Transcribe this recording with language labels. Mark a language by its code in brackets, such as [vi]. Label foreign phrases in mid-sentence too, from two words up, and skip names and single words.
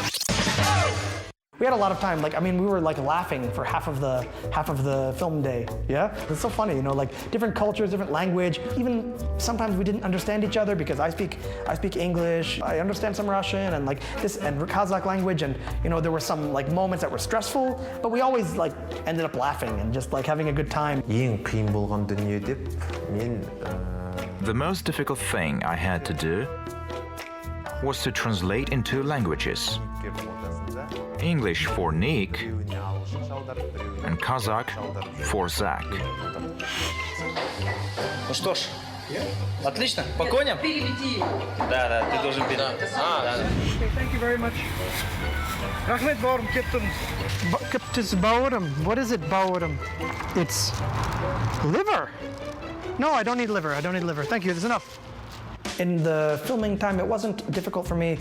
[en] We had a lot of time, we were like laughing for half of the film day, yeah? It's so funny, you know, like different cultures, different language. Even sometimes we didn't understand each other because I speak English, I understand some Russian and like this and Kazakh language, and you know, there were some like moments that were stressful, but we always like ended up laughing and just like having a good time. [kk] ең қиын болған дүние деп мен [en] The most difficult thing I had to do was to translate in two languages. English for Nick and Kazakh for Zach. [ru] Ну что ж, отлично, по коням? Переведи. Да, ты должен перевести. [en] Thank you very much. [kk] Рахмет бауырым кіптім. Кіптіс бауырым. [en] What is it, baurum? It's liver. No, I don't need liver. Thank you, there's enough. In the filming time, it wasn't difficult for me.